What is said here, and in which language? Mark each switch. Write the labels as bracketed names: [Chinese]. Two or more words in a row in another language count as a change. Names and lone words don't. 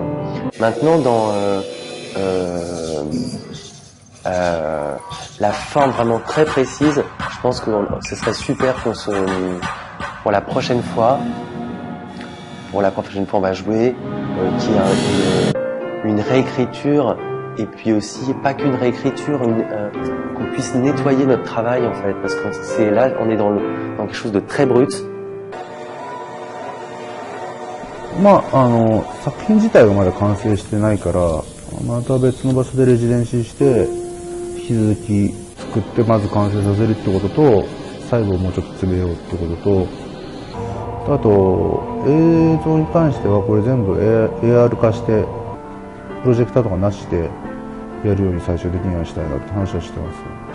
[French] Maintenant, dans la forme vraiment très précise, je pense que ce serait super pour la prochaine fois, on va jouer, qu'il y ait une réécriture, et puis aussi pas qu'une réécriture, qu'on puisse nettoyer notre travail en fait, parce que on est dans quelque chose de très brut. [Japanese] 作品自体がまだ完成してないから、また別の場所でレジデンシーして引き続き作ってまず完成させるってことと、細部をもうちょっと詰めようってことと、あと映像に関してはこれ全部 AR 化してプロジェクターとかなしでやるように最終的にはしたいなって話はしてます。